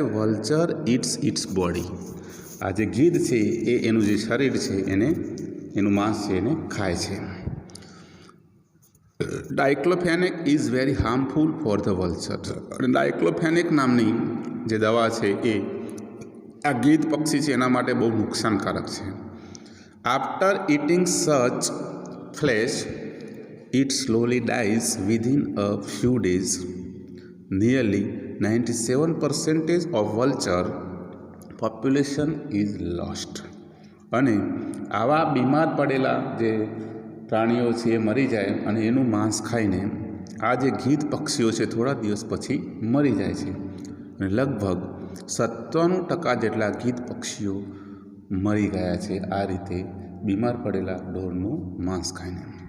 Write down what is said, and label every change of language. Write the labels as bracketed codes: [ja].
[en] Vulture its body. [gu] આ જે ગીધ છે એ એનું જે શરીર છે એને એનું માંસ છે એને ખાય છે. [en] Diclofenac is very harmful for the vulture. [gu] અને ડાયક્લોફેનેક નામની જે દવા છે એ આ ગીધ પક્ષી છે એના માટે બહુ નુકસાનકારક છે. [en] After eating such flesh it slowly dies within a few days. Nearly 97% of vulture population is lost. [gu] અને આવા બીમાર પડેલા જે પ્રાણીઓ છે એ મરી જાય અને એનું માંસ ખાઈને આ જે ગીધ પક્ષીઓ છે થોડા દિવસ પછી મરી જાય છે. અને લગભગ 97% જેટલા ગીધ પક્ષીઓ મરી ગયા છે આ રીતે બીમાર પડેલા ઢોરનું માંસ ખાઈને.